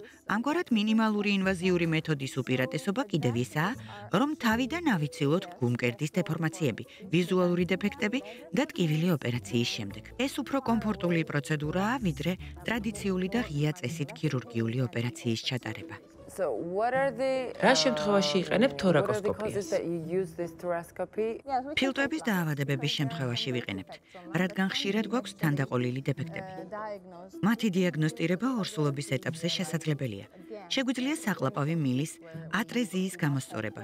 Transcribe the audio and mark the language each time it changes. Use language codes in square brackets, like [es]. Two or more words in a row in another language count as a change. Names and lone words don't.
[ka] ამგვარად მინიმალური ინვაზიური მეთოდის უპირატესობა კიდევ ისაა, რომ თავიდან ავიცილოთ გულმკერდის დეფორმაციები, ვიზუალური დეფექტები და ტკივილი ოპერაციის შემდეგ. ეს უფრო კომფორტული პროცედურაა, ვიდრე ტრადიციული და ღია წესით ქირურგიული ოპერაციის ჩატარება. [en] So what are the [ka] რა შემთხვევაში იყენებ თორაკოსკოპიას? ფილტვების დაავადებების შემთხვევაში ვიყენებთ, რადგან ხშირად გვაქვს თანდაყოლილი დეფექტები. მათი დიაგნოსტირება ორსულობის ეტაპზე შესაძლებელია. შეგვიძლია საყლაპავი მილის ატრეზიის გამოსწორება.